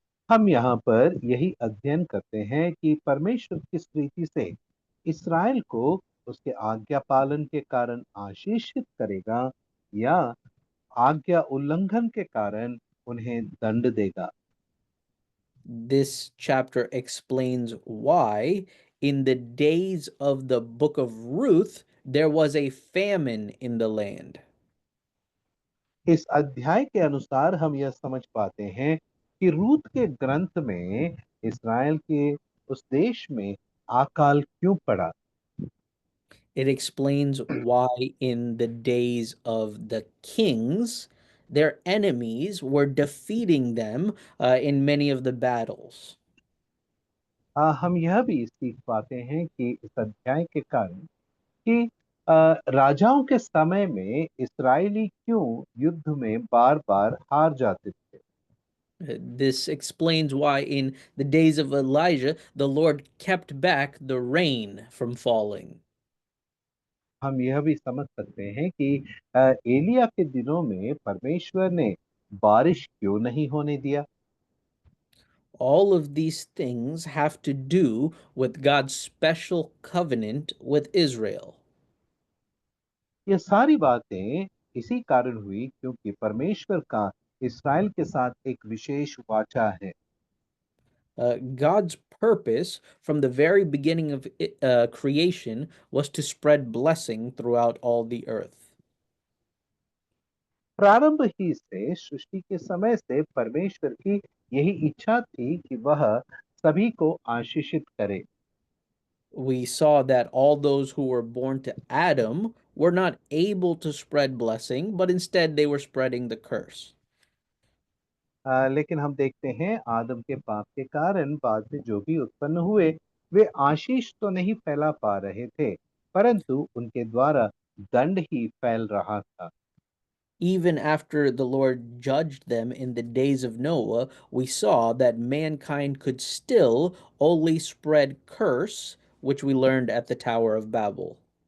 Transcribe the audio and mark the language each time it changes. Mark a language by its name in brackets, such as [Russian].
[Hindi] हम यहाँ पर यही अध्ययन करते हैं कि परमेश्वर किस रीति से इसराइल को उसके आज्ञा पालन के कारण आशीषित करेगा या आज्ञा उल्लंघन के कारण उन्हें दंड देगा। [English] This chapter explains why, in the days of the book of Ruth, there was a famine in the land. [Hindi] इस अध्याय के अनुसार हम यह समझ पाते हैं कि रूत के ग्रंथ में इसराइल के उस देश में अकाल क्यों पड़ा। [English] It explains why in the days of the kings, their enemies were defeating them in many of the battles. [Hindi] हम यह भी सीख पाते हैं कि इस अध्याय के कारण कि राजाओं के समय में इस्राएली क्यों युद्ध में बार बार हार जाते थे। [English] This explains why in the days of Elijah, the Lord kept back the rain from falling. [Hindi] हम यह भी समझ सकते हैं कि एलिया के दिनों में परमेश्वर ने बारिश क्यों नहीं होने दिया। [English] All of these things have to do with God's special covenant with Israel. [Hindi] ये सारी बातें इसी कारण हुई क्योंकि परमेश्वर का इस्राएल के साथ एक विशेष वाचा है। [English] God's purpose from the very beginning of creation was to spread blessing throughout all the earth. [Hindi] प्रारंभ ही से सृष्टि के समय से परमेश्वर की यही इच्छा थी कि वह सभी को आशीषित करे। [English] We saw that all those who were born to Adam were not able to spread blessing, but instead they were spreading the curse. [Hindi] लेकिन हम देखते हैं आदम के पाप के कारण बाद में जो भी उत्पन्न हुए वे आशीष तो नहीं फैला पा रहे थे परंतु उनके द्वारा दंड ही फैल रहा था। [English] Even after the Lord judged them in the days of Noah, we saw that mankind could still only spread curse, which we learned at the Tower of Babel.